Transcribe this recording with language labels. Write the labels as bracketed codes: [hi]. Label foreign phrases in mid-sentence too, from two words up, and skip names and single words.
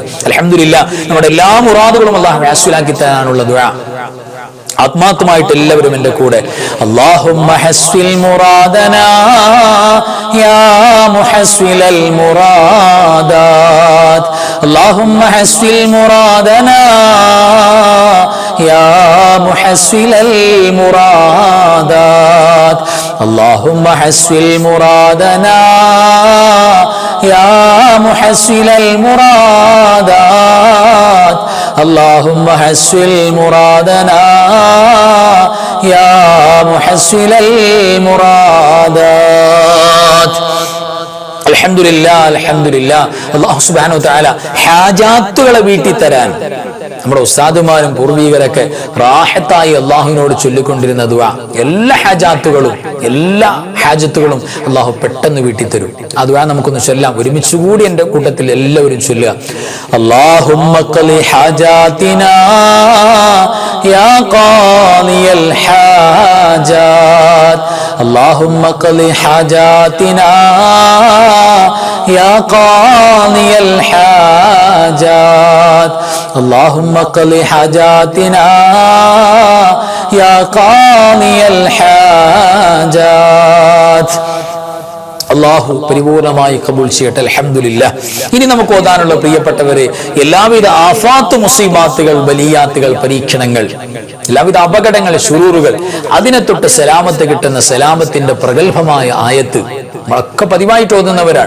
[ml] അൽഹംദുലില്ലാ. നമ്മുടെ എല്ലാ മുറാദുകളും അല്ലാഹു ഹാസ്വിലാക്കി തരാനുള്ള ദുആ ആത്മാർത്ഥമായിട്ട് എല്ലാവരും എൻ്റെ കൂടെ [ar] اللهم حصل مرادنا يا محصل المرادات اللهم حصل مرادنا يا محصل المرادات اللهم حصل مرادنا يا محصل المرادات اللهم حسن مرادنا يا محسن المرادات. الحمد لله الحمد لله. الله سبحانه وتعالى [ml] ഹാജാത്തുകളെ വീട്ടി തരാൻ നമ്മുടെ ഉസ്താദുമാരും പൂർവികരൊക്കെ റാഹത്തായി അള്ളാഹുവിനോട് ചൊല്ലിക്കൊണ്ടിരുന്ന ദുആ, എല്ലാ ഹാജത്തുകളും അള്ളാഹു പെട്ടെന്ന് വീട്ടിത്തരും. ആ ദുആ നമുക്കൊന്ന് ചൊല്ലാം. ഒരുമിച്ചുകൂടി എൻ്റെ കൂട്ടത്തിൽ എല്ലാവരും ചൊല്ലുക. [ar] اللهم اقض حاجاتنا يا قاضي الحاجات اللهم قضِ حاجاتنا يا قاضي الحاجات اللهم قضِ حاجاتنا يا قاضي الحاجات. [ml] അള്ളാഹു പരിപൂർണമായി കബൂൽ ചെയ്യട്ടെ. അൽഹംദുലില്ലാ. ഇനി നമുക്ക് ഓതാനുള്ള പ്രിയപ്പെട്ടവരെ, എല്ലാവിധ ആഫാത്ത്, മുസീബാത്തുകൾ, ബലിയാത്തുകൾ, പരീക്ഷണങ്ങൾ, എല്ലാവിധ അപകടങ്ങൾ, ശുറൂറുകൾ, അതിനെ തൊട്ട് സലാമത്ത് കിട്ടുന്ന സലാമത്തിന്റെ പ്രഗത്ഭമായ ആയത്ത് നമ്മളൊക്കെ പതിവായിട്ട് ഓതുന്നവരാണ്.